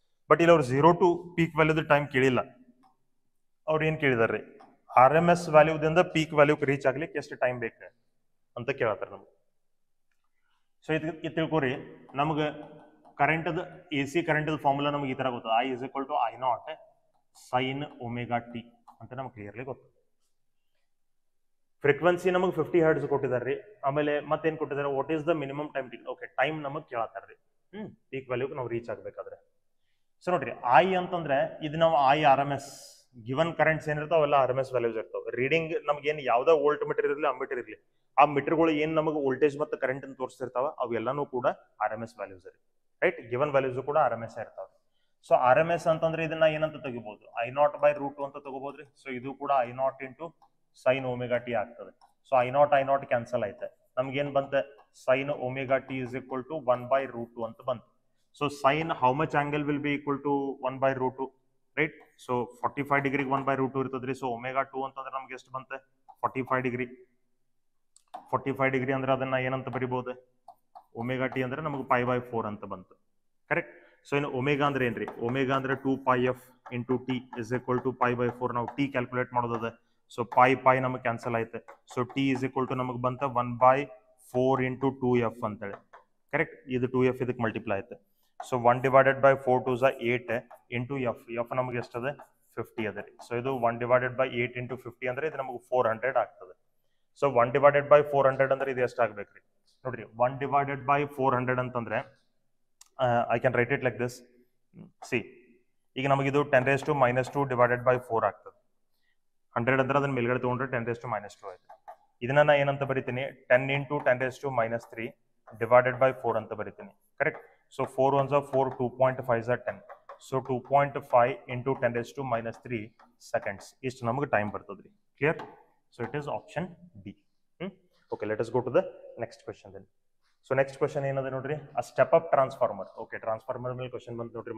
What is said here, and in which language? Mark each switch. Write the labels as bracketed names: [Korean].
[Kannada] But ಇಲ್ಲಿ ಅವ್ರು 0 to peak ವ್ಯಾಲ್ಯೂದ time ಕೇಳಿಲ್ಲ. ಅವ್ರು ಏನ್ ಕೇಳಿದಾರೆ? RMS ವ್ಯಾಲ್ಯೂದಿಂದ ಪೀಕ್ ವ್ಯಾಲ್ಯೂಗೆ ರೀಚ್ ಆಗ್ಲಿಕ್ಕೆ ಎಷ್ಟು ಟೈಮ್ ಬೇಕು ಅಂತ ಕೇಳತ್ತಾರ ನಮ್ಗೆ. ಸೊ ಇದು ತಿಳ್ಕೊರಿ, ನಮ್ಗೆ ಕರೆಂಟ್ AC ಕರೆಂಟ್ ಫಾರ್ಮುಲಾ ನಮ್ಗೆ ಈ ತರ ಗೊತ್ತದ. [English] I is equal to I0 sin omega t [Kannada] ಅಂತ ನಮ್ಗೆ ಕ್ಲಿಯರ್ಲಿ ಗೊತ್ತು. ಫ್ರೀಕ್ವೆನ್ಸಿ ನಮಗೆ 50 ಹರ್ಟ್ಸ್ ಕೊಟ್ಟಿದಾರ್ರಿ. ಆಮೇಲೆ ಮತ್ತೇನ್ ಕೊಟ್ಟಿದ್ದಾರೆ? [English] What is the minimum time take. [Kannada] Okay, time ನಮಗೆ ಕೇಳತ್ತಾರ್ರಿ ಪೀಕ್ ವ್ಯಾಲ್ಯೂಗೆ ನಾವು ರೀಚ್ ಆಗ್ಬೇಕಾದ್ರೆ. ಸೊ ನೋಡ್ರಿ, I ಅಂತಂದ್ರೆ ಇದು ನಾವು RMS ಗಿವನ್ ಕರೆಂಟ್ಸ್ ಏನಿರ್ತಾವ ಅವೆಲ್ಲ RMS ವ್ಯಾಲ್ಯೂಸ್ ಇರ್ತಾವ. ರೀಡಿಂಗ್ ನಮ್ಗೆ ಏನ್ ಯಾವ್ದೋ ವೋಲ್ಟ್ ಮೀಟರ್ ಇರಲಿ ಅಮ್ಮೀಟರ್ ಇರಲಿ, ಆ ಮೀಟರ್ಗಳು ಏನ್ ನಮಗೆ ವೋಲ್ಟೇಜ್ ಮತ್ತು ಕರೆಂಟ್ ಅನ್ನು ತೋರಿಸ್ತಿರ್ತಾವ ಅವೆಲ್ಲಾನು ಕೂಡ RMS ವ್ಯಾಲ್ಯೂಸ್ ಇರಿ. ರೈಟ್, ಗಿವನ್ ವ್ಯಾಲ್ಯೂಸ್ ಕೂಡ RMS ಇರ್ತಾವ. ಸೊ RMS ಅಂತಂದ್ರೆ ಇದನ್ನ ಏನಂತ ತೆಗಿಬಹುದು? I0 by √2 ಅಂತ ತಗೋಬಹುದ್ರಿ. ಸೊ ಇದು ಕೂಡ I0 into sin omega t ಆಗ್ತದೆ. ಸೊ I0 ಕ್ಯಾನ್ಸಲ್ ಆಯ್ತೆ. ನಮ್ಗೆ ಏನ್ ಬಂತೆ? [English] sin omega t is equal to 1 by √2 [Kannada] ಅಂತ ಬಂತು. [English] So sin how much angle will be equal to 1 by √2, right? [Kannada] So 45 ಡಿಗ್ರಿಗೆ 1 by √2 ಇರ್ತದ್ರಿ. ಸೊ omega 2 ಅಂತಂದ್ರೆ ನಮ್ಗೆ ಎಷ್ಟು ಬಂತೆ? 45 ಡಿಗ್ರಿ. 45 ಡಿಗ್ರಿ ಅಂದ್ರೆ ಅದನ್ನ ಏನಂತ ಬರಿಬಹುದು? omega t ಅಂದ್ರೆ ನಮಗೆ pi by 4 ಅಂತ ಬಂತು. ಕರೆಕ್ಟ್. ಸೊ ಇನ್ನು ಒಮೆಗಾ ಅಂದ್ರೆ ಏನ್ರಿ? ಒಮೆಗಾ ಅಂದ್ರೆ [English] 2πf into t is equal to pi by 4. [Kannada] ನಾವು t ಕ್ಯಾಲ್ಕುಲೇಟ್ ಮಾಡೋದದ. ಸೊ pi ನಮಗೆ ಕ್ಯಾನ್ಸಲ್ ಆಯ್ತು. So t is equal to ನಮಗೆ ಬಂತ 1 by 4 into 2f ಅಂತೇಳಿ. ಕರೆಕ್ಟ್. ಇದು 2f ಇದಕ್ಕೆ ಮಲ್ಟಿಪ್ಲೈ ಆಯ್ತು. So 1 divided by 4 2s 8 into f ನಮಗೆ ಎಷ್ಟದೆ? 50 ಅದ ರೀ. ಸೊ ಇದು 1 divided by 8 into 50 ಅಂದ್ರೆ ಇದು ನಮಗೆ 400 ಆಗ್ತದೆ. ಸೊ 1 divided by 400 ಅಂದ್ರೆ ಇದು ಎಷ್ಟು ಆಗ್ಬೇಕ್ರಿ? ನೋಡ್ರಿ, [English] 1 divided by 400 ಅಂತಂದ್ರೆ I can write it like this. [Kannada] See, ಈಗ ನಮಗೆ ಇದು 10 raised to minus 2 divided by 4 ಆಗ್ತದೆ. 100 ಅಂದ್ರೆ ಅದನ್ನ ಮೇಲ್ಗಡೆ ತಗೊಂಡ್ರೆ 10 raised to minus 2 ಆಯ್ತು. ಇದನ್ನ ನಾ ಏನಂತ ಬರಿತೀನಿ? 10 into 10 raised to minus 3 divided by 4 ಅಂತ ಬರಿತೀನಿ. [English] Correct. So 4 1s are 4, 2.5 are 10. [Kannada] So 2.5 into 10 raised to minus 3 seconds ಇಷ್ಟು ನಮಗೆ ಟೈಮ್ ಬರ್ತದ್ರಿ. Clear? [English] So it is option D. Okay, let us go to the next question then. [Kannada] So next question ಏನದ ನೋಡ್ರಿ? A step up transformer. Okay, transformer ಮೇಲೆ question ಬಂತು ನೋಡ್ರಿ.